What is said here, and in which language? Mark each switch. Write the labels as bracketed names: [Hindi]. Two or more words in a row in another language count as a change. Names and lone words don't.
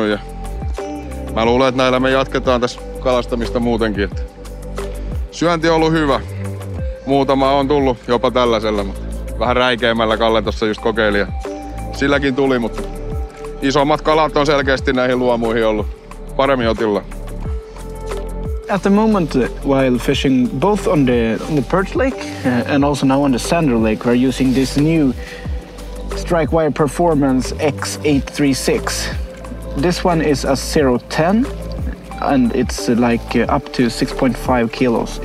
[Finnish] Ja mä luulen, että näillä me jatketaan tässä kalastamista muutenkin. Että syönti on ollut hyvä. Muutama on tullut jopa tällaisella, mutta vähän räikeämmällä Kalle tuossa just kokeili. Silläkin tuli, mutta isommat kalat on selkeästi näihin luomuihin ollut paremmin otilla. [English] At the moment, while fishing both on the perch lake and also now on the sander lake, we're using this new StrikeWire Performance X836. This one is a 0.10 and it's like up to 6.5 kilos.